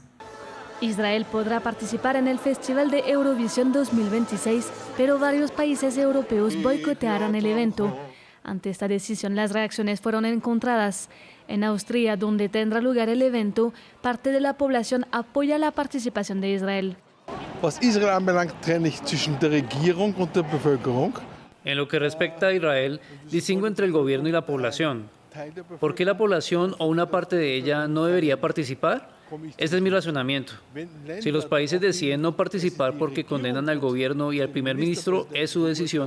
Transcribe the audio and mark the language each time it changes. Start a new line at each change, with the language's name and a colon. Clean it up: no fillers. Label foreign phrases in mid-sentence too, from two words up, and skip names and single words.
Spanish: Israel podrá participar en el Festival de Eurovisión 2026, pero varios países europeos boicotearán el evento. Ante esta decisión, las reacciones fueron encontradas. En Austria, donde tendrá lugar el evento, parte de la población apoya la participación de Israel.
German: Was Israel anbelangt, trenne ich zwischen der Regierung und der Bevölkerung.
Spanish: En lo que respecta a Israel, distingo entre el gobierno y la población. ¿Por qué la población o una parte de ella no debería participar? Este es mi razonamiento. Si los países deciden no participar porque condenan al gobierno y al primer ministro, es su decisión.